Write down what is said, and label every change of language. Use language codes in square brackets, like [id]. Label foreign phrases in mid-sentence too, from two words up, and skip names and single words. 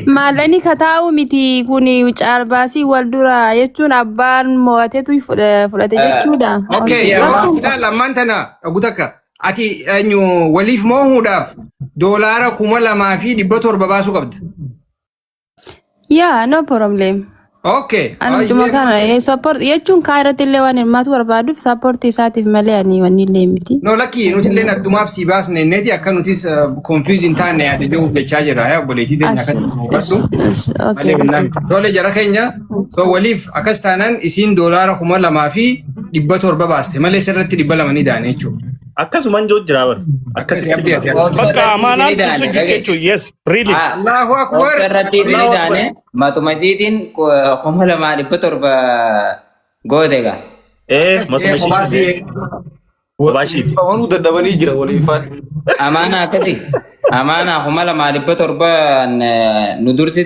[om] Maalleeyni kataa'u miti kuni caalbaasii wal dura jechuun abbaan mo'ateetu fudhate jechuudha. Okay, lammaan tana gutakka. Ati waliif moohuudhaaf doolaara 2,700 baasuu qabda. [en] Yaa no problem. [om] Okay. Anuma kana support jechuun kaa irratti illee waan hirmaatu barbaaduuf support isaatiif malee ani wanni illee miti. No lakki nuti illee addumaaf si baasne neeti akka nutis confuse hin taane yaada jiru jechaa jira yaa obboleettii teenya akka hubadhu. Tole jara keenya so waliif akkas taanaan isiin doolaara 2,700 baaste malee sirratti 200 ni daane jechuudha. Akkasumaan jiru jira bar. Akkasii abdii Bakka amaanaan tursu jechuun [en] yes really. [ar] Allahu akbar. [om] Obsarratti hidhaane matuma isiitiin 2,700 goote gaa. Matuma ishiiti. Waan dadhabanii jira waliifaan. Amaana akkasii. Amaana 2,700 nu dursite.